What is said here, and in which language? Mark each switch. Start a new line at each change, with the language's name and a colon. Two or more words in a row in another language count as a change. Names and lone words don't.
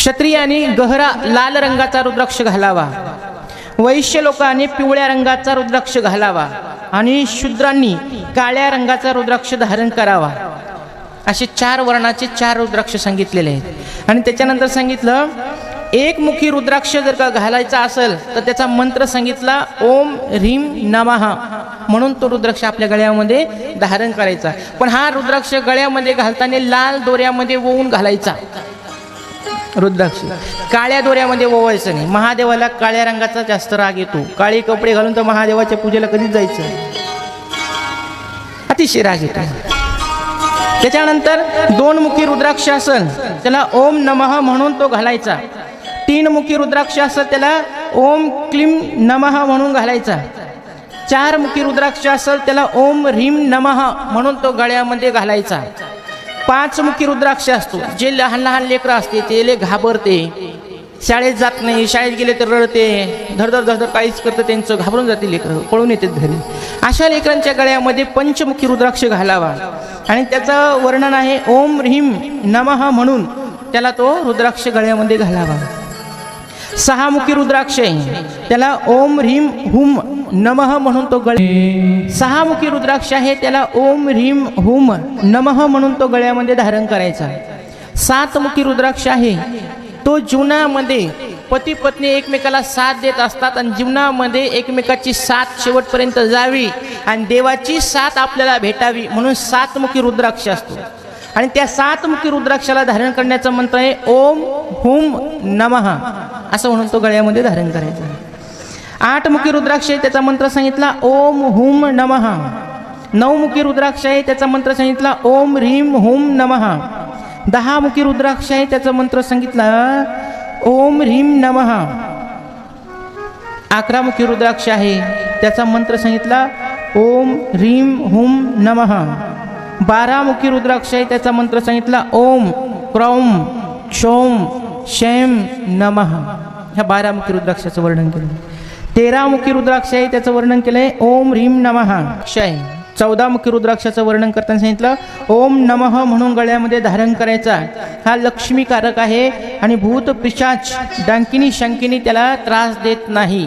Marathi: क्षत्रियांनी गहरा लाल रंगाचा रुद्राक्ष घालावा, वैश्य लोकांनी पिवळ्या रंगाचा रुद्राक्ष घालावा आणि शूद्रांनी काळ्या रंगाचा रुद्राक्ष धारण करावा. असे 4 वर्णाचे 4 रुद्राक्ष सांगितलेले आहेत. आणि त्याच्यानंतर सांगितलं एकमुखी रुद्राक्ष जर का घालायचा असेल तर त्याचा मंत्र सांगितला
Sanskrit: ओम ह्रीम नमः
Marathi: म्हणून तो रुद्राक्ष आपल्या गळ्यामध्ये धारण करायचा. पण हा रुद्राक्ष गळ्यामध्ये घालताना लाल दोऱ्यामध्ये ओवून घालायचा रुद्राक्ष, काळ्या दोऱ्यामध्ये ओवायचं नाही. महादेवाला काळ्या रंगाचा जास्त राग येतो. काळे कपडे घालून तर महादेवाच्या पूजेला कधीच जायचं, अतिशय राग येतो. त्याच्यानंतर 2 मुखी रुद्राक्ष असेल त्याला
Sanskrit: ओम नमः
Marathi: म्हणून तो घालायचा. 3 मुखी रुद्राक्ष असेल त्याला
Sanskrit: ओम क्लीम नमः
Marathi: म्हणून घालायचा. 4 मुखी रुद्राक्ष असेल त्याला
Sanskrit: ओम ह्रीम नमः
Marathi: म्हणून तो गळ्यामध्ये घालायचा. 5 मुखी रुद्राक्ष असतो, जे लहान लहान लेकरं असते ते लय घाबरते, शाळेत जात नाही, शाळेत गेले तर रडते, धडधड धडधड काहीच करतं, त्यांचं घाबरून जाते लेकरं, पळून येतात घरी. अशा लेकरांच्या गळ्यामध्ये 5 मुखी रुद्राक्ष घालावा आणि त्याचं वर्णन आहे
Sanskrit: ओम ह्रीम नमः
Marathi: म्हणून त्याला तो रुद्राक्ष गळ्यामध्ये घालावा. 6 मुखी रुद्राक्ष आहे त्याला
Sanskrit: ओम ह्रीम हुम नमः
Marathi: म्हणून तो 6 मुखी रुद्राक्ष आहे त्याला
Sanskrit: ओम ह्रीम हुम नमः
Marathi: म्हणून तो गळ्यामध्ये धारण करायचा. 7 मुखी रुद्राक्ष आहे तो जीवनामध्ये पती पत्नी एकमेकाला साथ देत असतात आणि जीवनामध्ये एकमेकाची साथ शेवटपर्यंत जावी आणि देवाची साथ आपल्याला भेटावी म्हणून 7 मुखी रुद्राक्ष असतो. आणि त्या 7 मुखी रुद्राक्षाला धारण करण्याचा मंत्र आहे
Sanskrit: ओम हुम नमः
Marathi: असं म्हणून तो गळ्यामध्ये धारण करायचा. 8 मुखी रुद्राक्ष आहे त्याचा मंत्र सांगितला
Sanskrit: ओम हुम नमः.
Marathi: 9 मुखी रुद्राक्ष आहे त्याचा मंत्र सांगितला
Sanskrit: ओम ह्रीम हुम नमः.
Marathi: 10 मुखी रुद्राक्ष आहे त्याचा मंत्र सांगितला
Sanskrit: ओम ह्रीम नमः.
Marathi: 11 मुखी रुद्राक्ष आहे त्याचा मंत्र सांगितला
Sanskrit: ओम ह्रीम हुम नमः.
Marathi: 12 मुखी रुद्राक्ष आहे त्याचा मंत्र सांगितला
Sanskrit: ओम क्रौम क्षौम शैम नमः.
Marathi: ह्या 12 मुखी रुद्राक्षाचं वर्णन केलं. 13 मुखी रुद्राक्ष आहे त्याचं वर्णन केलंय
Sanskrit: ओम ह्रीम नमः शैम.
Marathi: 14 मुखी रुद्राक्षाचं वर्णन करताना सांगितलं
Sanskrit: ओम नमः
Marathi: म्हणून गळ्यामध्ये धारण करायचा. हा लक्ष्मीकारक आहे आणि भूत पिशाच डांकिनी शंकिनी त्याला त्रास देत नाही.